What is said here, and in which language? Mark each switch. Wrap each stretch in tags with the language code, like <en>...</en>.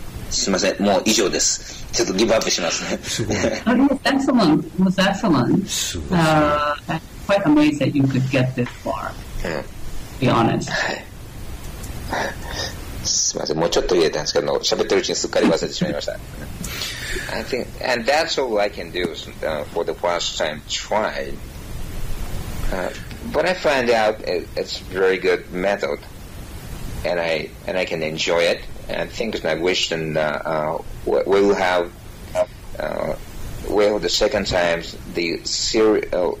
<ja>すみません、もう以上です。ちょっとギブアップしますね。すごい。</ja> <en>It was excellent.</en> <ja>すごい。</ja> <en>I'm quite amazed that you could get this far. To be honest.</en> <ja>はい。すみません、もうちょっと入れたんですけど、喋ってるうちにすっかり忘れてしまいました。</ja> <en>I think, and that's all I can do for the first time tried. But I find out it's a very good method, and I can enjoy it. And I think I wish and we'll have the second time the serial.</en>